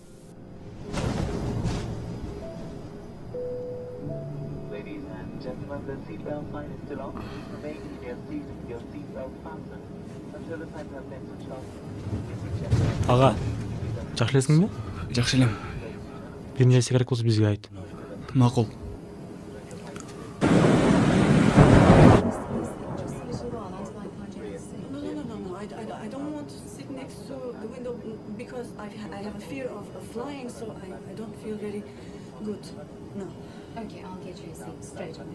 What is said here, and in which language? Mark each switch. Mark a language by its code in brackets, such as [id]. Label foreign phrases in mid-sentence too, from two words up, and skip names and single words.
[ky] Ага, жакшы элесиңби? Жакшы элем. Бир нерсе керек болсо бизге айт. Макул. [en] I don't want to sit next to the window because I have a fear of flying, so I don't feel very good. No. Okay, I'll get you a seat straight away.